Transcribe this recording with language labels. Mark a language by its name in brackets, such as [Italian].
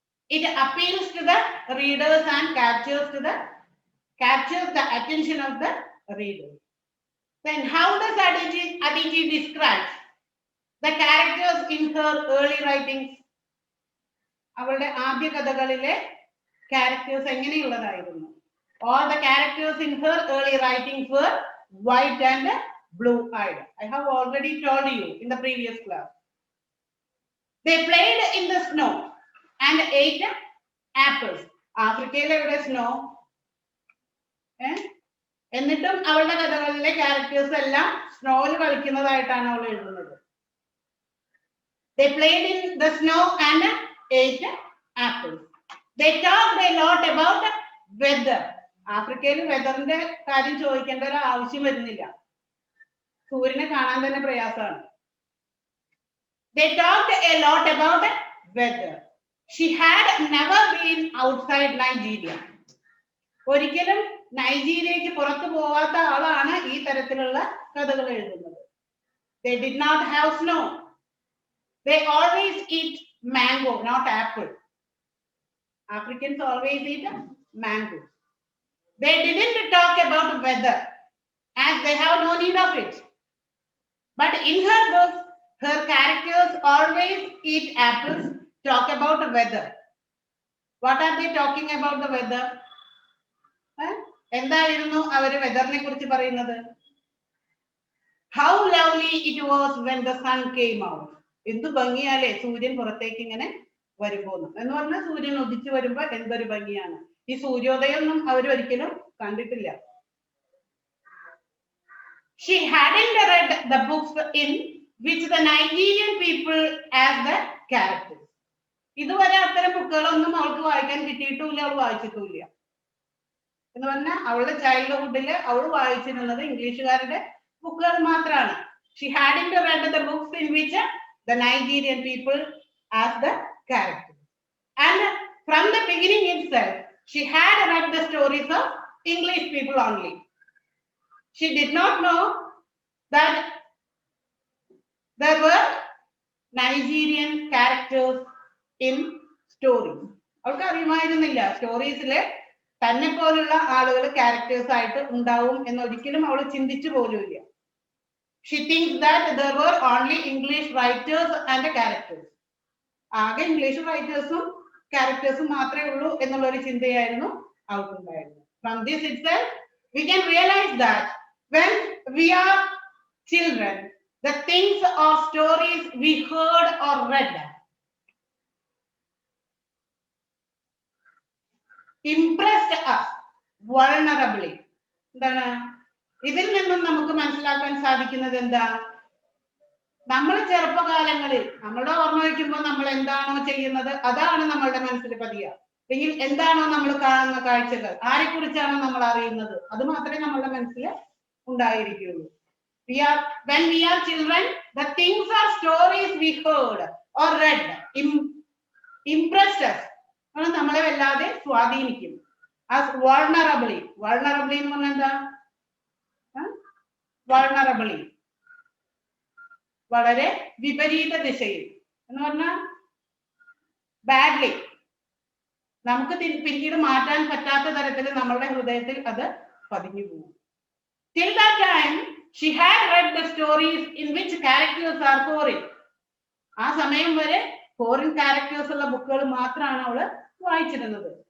[English] It appeals to the readers and captures the attention of the readers. Then how does Aditi describe the characters in her early writings? [Malayalam] അവളുടെ ആദ്യ കഥകളിലെ characters എങ്ങനെയുള്ളതായിരുന്നു? [English] All the characters in her early writings were white and blue-eyed. I have already told you in the previous class. They played in the snow and ate apples. [Malayalam] ആഫ്രിക്കയിലെ എവിടെ snow? എന്നിട്ടും അവളുടെ കഥകളിലെ characters എല്ലാം സ്നോയിൽ കളിക്കുന്നതായിട്ടാണ് അവൾ എഴുതുന്നത്. [English] They played in the snow and ate apples. They talked a lot about weather. [Malayalam] ആഫ്രിക്കയിൽ വെതറിന്റെ കാര്യം ചോദിക്കേണ്ട ഒരു ആവശ്യം വരുന്നില്ല. സൂര്യനെ കാണാൻ തന്നെ പ്രയാസമാണ്. [English] They talked a lot about weather. She had never been outside Nigeria. [Malayalam] ഒരിക്കലും നൈജീരിയക്ക് പുറത്തു പോവാത്ത ആളാണ് ഈ തരത്തിലുള്ള കഥകൾ എഴുതുന്നത്. [English] They did not have snow. They always eat mango, not apple. Africans always eat mango. They didn't talk about weather as they have no need of it. But in her books, her characters always eat apples, talk about weather. What are they talking about the weather? [Malayalam] എന്തായിരുന്നു അവര് വെതറിനെ കുറിച്ച് പറയുന്നത്? [English] How lovely it was when the sun came out. [Malayalam] എന്ത് ഭംഗിയാലേ സൂര്യൻ പുറത്തേക്ക് ഇങ്ങനെ വരുമ്പോന്ന് എന്ന് പറഞ്ഞാൽ സൂര്യൻ ഉദിച്ചു വരുമ്പോ എന്തൊരു ഭംഗിയാണ്. ഈ സൂര്യോദയം ഒന്നും അവർ ഒരിക്കലും കണ്ടിട്ടില്ല. [English] She hadn't read the books in which the Nigerian people as the characters. [Malayalam] ഇതുവരെ അത്തരം ബുക്കുകളൊന്നും അവൾക്ക് വായിക്കാൻ കിട്ടിയിട്ടുമില്ല, അവൾ വായിച്ചിട്ടുമില്ല. എന്ന് പറഞ്ഞാൽ അവളുടെ ചൈൽഡ്ഹുഡില് അവൾ വായിച്ചിരുന്നത് ഇംഗ്ലീഷുകാരുടെ ബുക്കുകൾ മാത്രമാണ്. [English] She hadn't read the books in which the Nigerian people as the characters. And from the beginning itself, she had read the stories of English people only. She did not know that there were Nigerian characters in stories. [Malayalam] അവൾക്ക് അറിയുമായിരുന്നില്ല സ്റ്റോറീസിലെ തന്നെ പോലുള്ള ആളുകൾ characters ആയിട്ട് ഉണ്ടാവും എന്നൊരിക്കലും അവൾ ചിന്തിച്ചു പോലുമില്ല. [English] She thinks that there were only English writers and characters. [Malayalam] ആകെ ഇംഗ്ലീഷ് റൈറ്റേഴ്സും ക്യാരക്ടേഴ്സും മാത്രമേ ഉള്ളൂ എന്നുള്ള ഒരു ചിന്തയായിരുന്നു അവൾക്കുണ്ടായിരുന്നത്. [English] From this itself, we can realize that when we are children, the things or stories we heard or read impressed us vulnerably. [Malayalam] എന്താണ് ഇതിൽ നിന്നും നമുക്ക് മനസ്സിലാക്കാൻ സാധിക്കുന്നത്? എന്താ, നമ്മൾ ചെറുപ്പകാലങ്ങളിൽ നമ്മളുടെ ഓർമ്മ വയ്ക്കുമ്പോൾ നമ്മൾ എന്താണോ ചെയ്യുന്നത് അതാണ് നമ്മളുടെ മനസ്സിൽ പതിയുക. അല്ലെങ്കിൽ എന്താണോ നമ്മൾ കാണുന്ന കാഴ്ചകൾ, ആരെ കുറിച്ചാണോ നമ്മൾ അറിയുന്നത് അത് മാത്രമേ നമ്മളുടെ മനസ്സിൽ ഉണ്ടായിരിക്കുകയുള്ളൂ. [English] When we are children, the things or stories we heard or read impressed us. [Malayalam] നമ്മളെ വല്ലാതെ സ്വാധീനിക്കും. [English] As vulnerably [Malayalam] എന്ന് പറഞ്ഞാൽ എന്താ? vulnerably വളരെ വിപരീത ദിശയിൽ എന്ന് പറഞ്ഞാൽ ബാഡ്ലി, നമുക്ക് പിന്നീട് മാറ്റാൻ പറ്റാത്ത തരത്തിൽ നമ്മളുടെ ഹൃദയത്തിൽ അത് പതിഞ്ഞു പോകും. [English] Till that time, she had read the stories in which characters are foreign. [Malayalam] ആ സമയം വരെ ഫോറിൻ ക്യാരക്ടേഴ്സ് ഉള്ള ബുക്കുകൾ മാത്രമാണ് അവള് വായിച്ചിരുന്നത്.